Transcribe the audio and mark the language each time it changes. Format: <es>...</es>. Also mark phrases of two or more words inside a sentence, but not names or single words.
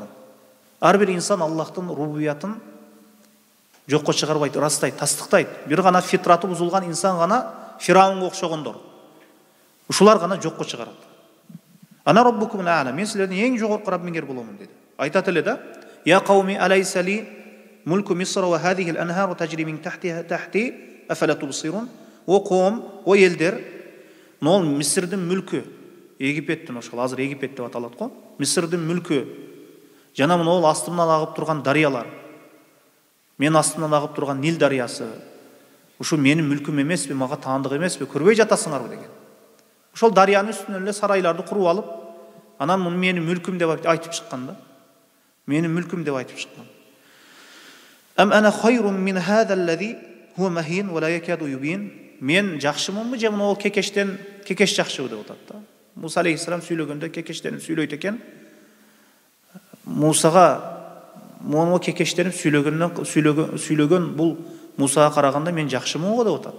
<ky>Ар бир инсан Аллахтын рубубиятын жокко чыгарбайт, ырастайт, тастыктайт. Бир гана фитраты бузулган инсан гана Фираунга окшогондор. Ушулар гана жокко чыгарат.</ky> <ar>أنا ربكم الأعلى,</ar> <ky>мен силердин эң жогорку Раббиңер боломун деди. Айтат эле да:</ky> <ar>"يا قوم أليس لي ملك مصر وهذه الأنهار تجري من تحتي أفلا تبصرون?"</ar> <ky>о коом, о елдер, ол Мисирдин мүлкү, Египеттин ошол азыр Египет деп аталат го. Мисирдин мүлкү. Жана ол астымдан агып турган дарыялар. Мен астымдан агып турган Нил дарыясы. Ушу менин мүлкүм эмеспи, мага таандык эмеспи, көрбөй жатасыңарбы деген. Ошол дарыянын үстүнөн эле сарайларды куруп алып, анан муну менин мүлкүм деп айтып чыккан да. Менин мүлкүм деп айтып чыккан.</ky> <ar>أم أنا خير من هذا الذي هو مهين ولا يكاد يبين.</ar> <ky>Мен жакшымынбы же мына ол кекеш жакшыбы деп атат да. Муса алейхиссалам сүйлөгөндө кекештенип сүйлөйт экен. Мусага мону кекештенип сүйлөгөн бул Мусага караганда мен жакшымын го деп атат.</ky>